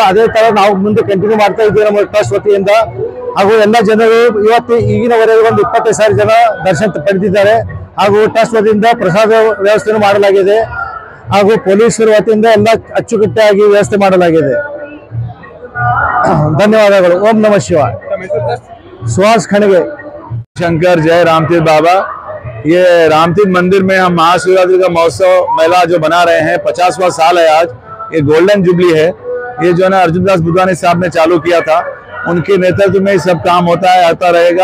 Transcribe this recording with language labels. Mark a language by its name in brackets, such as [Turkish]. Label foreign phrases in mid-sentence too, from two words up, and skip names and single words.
[Kannada] ಅದೇ ತರ ನಾವು ಮುಂದೆ ಕಂಟಿನ್ಯೂ ಮಾಡ್ತಾ ಇದ್ದೀವಿ ನಮ್ಮ ಟ್ರಸ್ಟ್ ವತಿಯಿಂದ. ಹಾಗೂ ಎಲ್ಲ ಜನರು ಇವತ್ತು ಈಗಿನವರೆಗೆ ಒಂದು 25,000 ಜನ ದರ್ಶನ ಪಡೆದಿದ್ದಾರೆ. ಹಾಗೂ ಟ್ರಸ್ಟ್ ವತಿಯಿಂದ ಪ್ರಸಾದ ವ್ಯವಸ್ಥೆ ಮಾಡಲಾಗಿದೆ ಹಾಗೂ ಪೊಲೀಸರ ವತಿಯಿಂದ ಎಲ್ಲ ಅಚ್ಚುಕಟ್ಟಾಗಿ ವ್ಯವಸ್ಥೆ ಮಾಡಲಾಗಿದೆ। ಧನ್ಯವಾದಗಳು। [Sanskrit] ಓಂ ನಮಃ ಶಿವಾಯ। [Hindi] सुहास खड़गे। शंकर जय रामतीर्थ बाबा। ये रामतीर्थ मंदिर में हम महाशिवरात्रि का महोत्सव मेला जो बना रहे हैं, 50वां साल है आज। ये [English] golden jubilee [Hindi] है। ये जो है ना अर्जुन दास बुधवानी साहब ने चालू किया था, उनके नेतृत्व में सब काम होता है, आता रहेगा।